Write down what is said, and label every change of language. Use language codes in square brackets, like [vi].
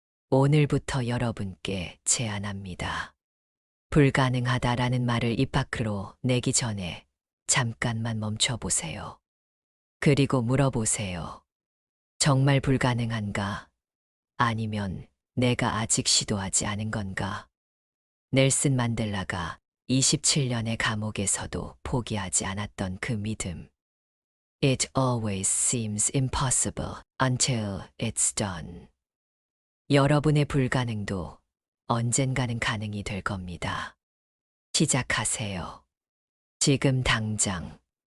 [ko] 오늘부터 여러분께 제안합니다. 불가능하다라는 말을 입 밖으로 내기 전에 잠깐만 멈춰 보세요. 그리고 물어보세요. 정말 불가능한가? 아니면 내가 아직 시도하지 않은 건가? 넬슨 만델라가 27년의 감옥에서도 포기하지 않았던 그 믿음. [en] It always seems impossible until it's done. [ko] 여러분의 불가능도 언젠가는 가능이 될 겁니다. 시작하세요. 지금 당장.